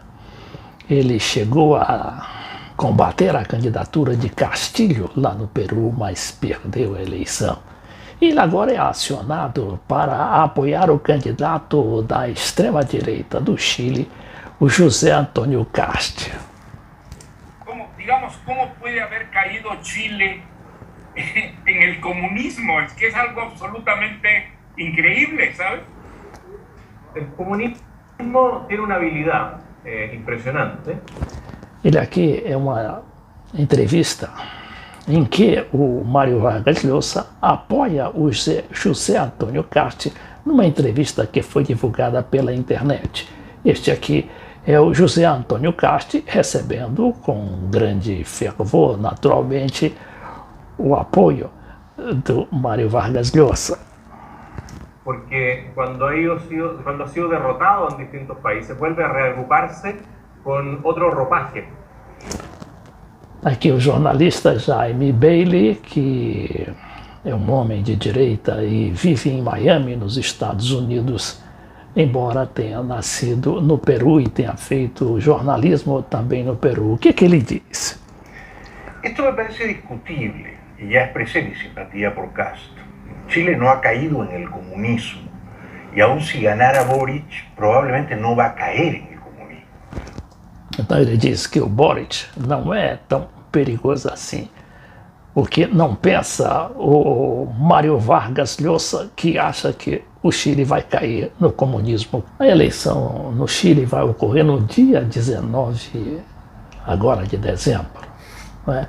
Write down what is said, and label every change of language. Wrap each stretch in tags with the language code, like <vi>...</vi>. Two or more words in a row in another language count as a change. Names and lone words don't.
<pt>Ele chegou a combater a candidatura de Castillo lá no Peru, mas perdeu a eleição. Ele agora é acionado para apoiar o candidato da extrema-direita do Chile, o José Antônio Cast.</pt> <es>¿Cómo puede haber caído Chile en el comunismo? Es que es algo absolutamente increíble, ¿sabes? El comunismo tiene una habilidad impressionante.</es> <pt>Ele aqui é uma entrevista em que o Mário Vargas Llosa apoia o José Antônio Cast numa entrevista que foi divulgada pela internet. Este aqui é o José Antônio Cast recebendo com grande fervor, naturalmente, o apoio do Mário Vargas Llosa.</pt> <es>Porque cuando ha sido derrotado en distintos países, vuelve a reagruparse con otro ropaje.</es> <pt>Aqui o jornalista Jaime Bailey, que é um homem de direita e vive em Miami, nos Estados Unidos, embora tenha nascido no Peru e tenha feito jornalismo também no Peru. O que ele diz?</pt> <es>Esto me parece discutible y ya expresé mi simpatía por Castro. Chile no ha caído en el comunismo y aun si ganara Boric, probablemente no va a caer en el comunismo.</es> <pt>Então ele diz que o Boric não é tão perigoso assim. O que não pensa o Mário Vargas Llosa, que acha que o Chile vai cair no comunismo. A eleição no Chile vai ocorrer no dia 19 agora de dezembro, né?</pt>